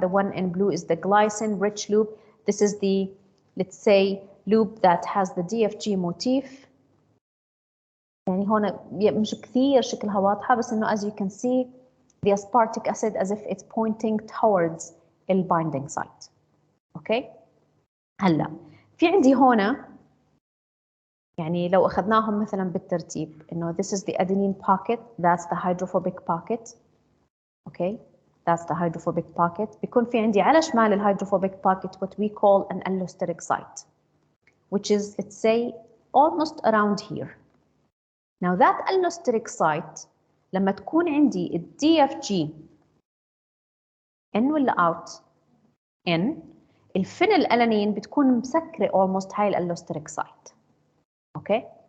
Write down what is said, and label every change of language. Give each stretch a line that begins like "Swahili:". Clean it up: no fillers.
English: The one in blue is the glycine rich loop. This is the, let's say, loop that has the DFG motif.
Arabic: يعني هون مش كثير شكلها واضحة بس إنه
English: as you can see the aspartic acid as if it's pointing towards the binding site.
Arabic: اوكي. هلا في عندي هنا يعني لو اخذناهم مثلا بالترتيب انه
English: this is the adenine pocket, that's the hydrophobic pocket. Okay that's the hydrophobic pocket.
Arabic: بيكون في عندي على شمال
English: الهيدروفوبيك pocket what we call an allosteric site, which is, let's say, almost around here. Now that allosteric site
Arabic: لما تكون عندي
English: ال DFG in ولا out in,
Arabic: الفينيلألانين بتكون مسكرة
English: almost هاي الallosteric site. Okay.